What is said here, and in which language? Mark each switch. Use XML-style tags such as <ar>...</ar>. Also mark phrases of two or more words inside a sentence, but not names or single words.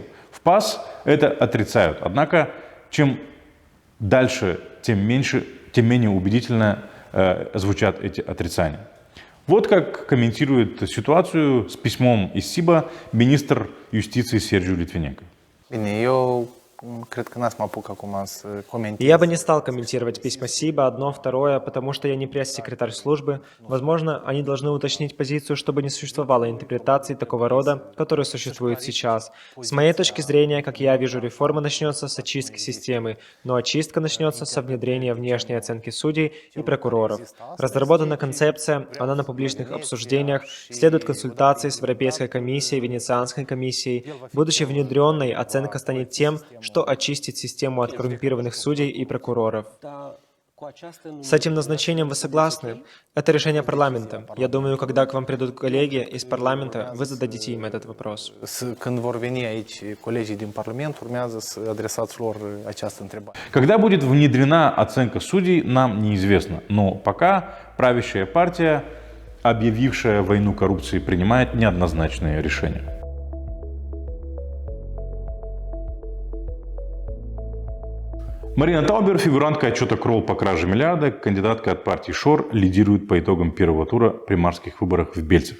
<ru>В ПАС это отрицают. Однако, чем дальше, тем менее убедительно звучат эти отрицания. Вот как комментирует ситуацию с письмом из СИБа министр юстиции Серgiu Литвиненко.</ru> <ro>Bine, eu cred că n-ați mai apucat acum să comentez.</ro> <ru>Я бы не стал комментировать письма СИБа, одно, второе, потому что я не пресс-секретарь службы. Возможно, они должны уточнить позицию, чтобы не существовало интерпретаций такого рода, которые существуют сейчас. С моей точки зрения, как я вижу, реформа начнется с очистки системы, но очистка начнется со внедрения внешней оценки судей и прокуроров. Разработана концепция, она на публичных обсуждениях, следует консультации с Европейской комиссией, Венецианской комиссией. Будучи внедренной, оценка станет тем, что очистит систему от коррумпированных судей и прокуроров. С этим назначением вы согласны? Это решение парламента. Я думаю, когда к вам придут коллеги из парламента, вы зададите им этот вопрос.</ru> <ro>Când vor veni aici colegii din Parlament, urmează să adresați lor această întrebare.</ro> <ru>Когда будет внедрена оценка судей, нам неизвестно. Но пока правящая партия, объявившая войну коррупции, принимает неоднозначные решения. Марина Таубер, фигурантка отчета Кролл по краже миллиарда, кандидатка от партии ШОР, лидирует по итогам первого тура примарских выборов в Бельцах.</ru>